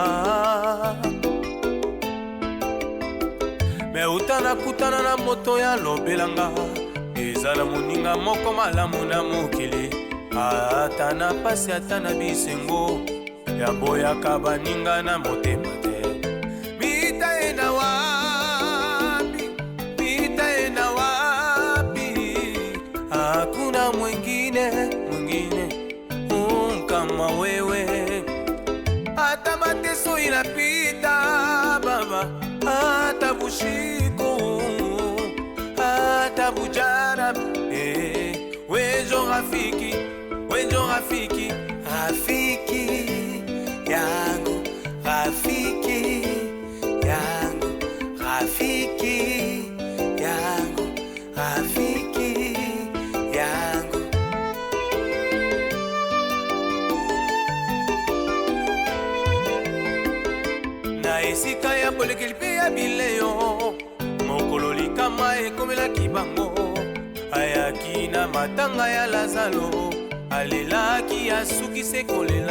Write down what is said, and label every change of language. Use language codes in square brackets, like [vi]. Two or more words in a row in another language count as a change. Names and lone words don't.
[ln] me uta nakutana na moto ya lobelanga eza na moninga moko malamu na mokili ata na pasi ata na bisengo ya boyaka baninga na motema te mitaenda [sw] wapi hakuna mwingine kama wewe hata mateso inapita baba hata bushiko hata bujara wejo rafiki yangu rafiki [ln] yangu na esika ya bolekeli mpe ya bileyo mokolo likama ekomelaki bango ayaki na matanga ya lazalo alelaki asukise kolela